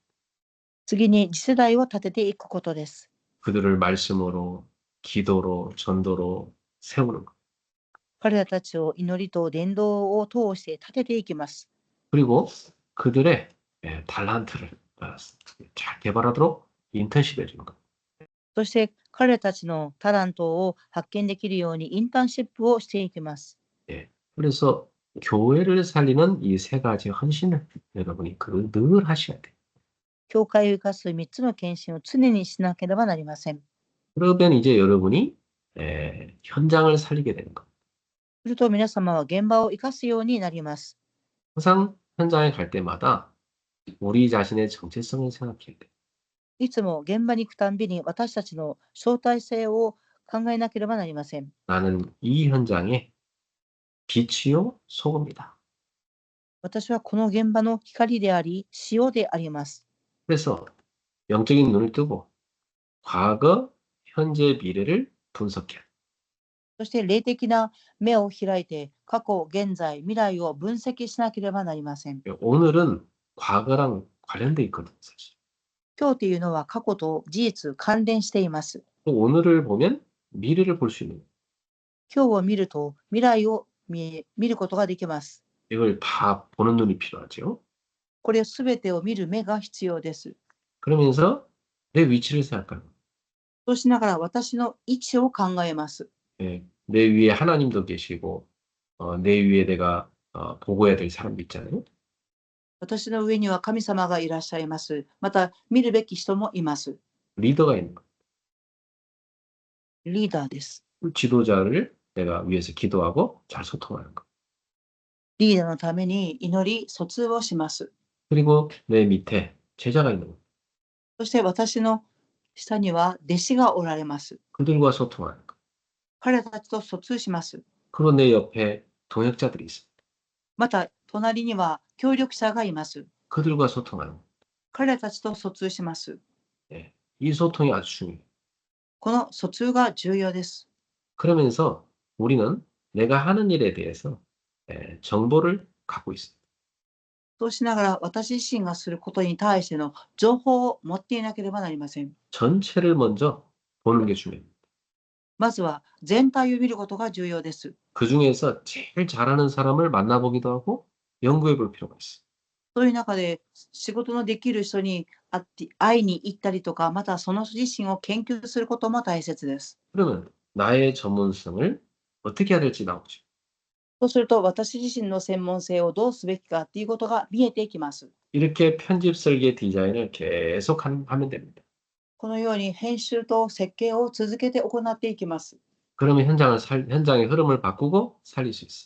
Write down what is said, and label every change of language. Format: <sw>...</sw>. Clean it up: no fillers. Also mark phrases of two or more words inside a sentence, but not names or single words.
<ja>次に次世代を立てていくことです。</ja> <ko>그들을 말씀으로, 기도로, 전도로 세우는 것.</ko> <ja>彼らたちを祈りと伝道を通して立てていきます。</ja> <ko>그리고 그들의 달란트를 잘 개발하도록 인턴십 해주는 것.</ko> <ja>そして彼たちのタラントを発見できるようにインターンシップをしていきます。</ja> <ko>그래서 교회를 살리는 이 3가지 헌신을 여러분이 늘 하셔야 돼요.</ko> <ja>教会を生かす3つの献身を常にしなければなりません。</ja> <ko>그러면 이제 여러분이 현장을 살리게 되는 것.</ko> <ja>すると皆様は現場を生かすようになります。</ja> <ko>항상 현장에 갈 때마다 우리 자신의 정체성을 생각해야 돼요.</ko> <ja>いつも現場に行くたんびに私たちの相対性を考えなければなりません。</ja> <ko>나는 이 현장의 빛이요 소금이다.</ko> <ja>私はこの現場の光であり、塩であります。</ja> <ko>그래서 영적인 눈을 뜨고 과거, 현재, 미래를 분석해야 돼요.</ko> <ja>そして霊的な目を開いて、過去、現在、未来を分析しなければなりません。</ja> <ko>오늘은 과거랑 관련돼 있거든, 사실.</ko> <ja>今日というのは過去と事実関連しています。</ja> <ko>또 오늘을 보면 미래를 볼 수 있는 거예요.</ko> <ja>今日を見ると未来を見ることができます。</ja> <ko>이걸 다 보는 눈이 필요하죠.</ko> <ja>これすべてを見る目が必要です。</ja> <ko>그러면서 내 위치를 생각하는 거예요.</ko> <ja>そうしながら私の位置を考えます。</ja> <ko>예, 내 위에 하나님도 계시고 내 위에 내가 보고해야 될 사람도 있잖아요.</ko> <ja>私の上には神様がいらっしゃいます。また見るべき人もいます。</ja> <ko>리더가 있는 거예요.</ko> <ja>リーダーです。</ja> <ko>지도자를 내가 위해서 기도하고 잘 소통하는 거.</ko> <ja>リーダーのために祈り、疎通をします。</ja> <ko>그리고 내 밑에 제자가 있는 거예요.</ko> <ja>そして私の下には弟子がおられます。</ja> <ko>그들과 소통하는 거.</ko> <ja>彼たちと疎通します。</ja> <ko>그리고 내 옆에 동역자들이 있습니다.</ko> <ja>また隣には協力者がいます。</ja> <ko>그들과 소통하는 거.</ko> <ja>彼たちと疎通します。</ja> <ko>예, 이 소통이 아주 중요해요.</ko> <ja>この疎通が重要です。</ja> <ko>그러면서 우리는 내가 하는 일에 대해서 정보를 갖고 있습니다.</ko> <ja>そうしながら私自身がすることに対しての情報を持っていなければなりません。</ja> <ko>전체를 먼저 보는 게 중요해요.</ko> <ja>まずは全体を見ることが重要です。</ja> <ko>그 중에서 제일 잘하는 사람을 만나보기도 하고 연구해 볼 필요가 있어요.</ko> <ja>そういう中で仕事のできる人に会いに行ったりとか、またその人自身を研究することも大切です。</ja> <ko>그러면 나의 전문성을 어떻게 해야 될지 나오죠.</ko> <ja>そうすると私自身の専門性をどうすべきかっていうことが見えていきます。</ja> <ko>이렇게 편집, 설계, 디자인을 계속 하면 됩니다.</ko> <ja>このように編集と設計を続けて行っていきます。</ja> <ko>그러면 현장의 흐름을 바꾸고 살릴 수 있어요.</ko>